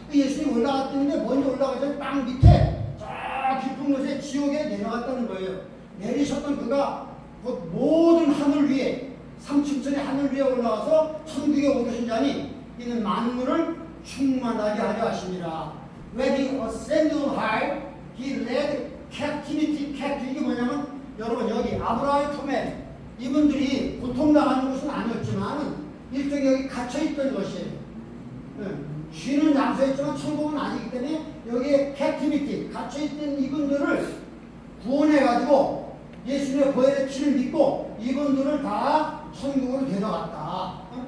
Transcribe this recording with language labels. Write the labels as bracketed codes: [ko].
[ko] 예수님이 올라갔다는데 먼저 올라가서 땅 밑에 저 깊은 곳에 지옥에 내려갔다는 거예요. 내리셨던 그가 그 모든 하늘 위에 3층천의 하늘 위에 올라가서 천국에 오르신 자니 이는 만물을 충만하게 하려 하시니라. [en] When he ascended high, he led captivity captive. [ko] 이게 뭐냐면 여러분 여기 아브라함의 품에 이분들이 고통당하는 것은 아니었지만 일종의 여기 갇혀있던 것이에요. 쉬는 장소였지만 천국은 아니기 때문에 여기에 captivity, 갇혀있던 이분들을 구원해가지고 예수님의 보혈의 피를 믿고 이분들을 다 천국으로 데려갔다.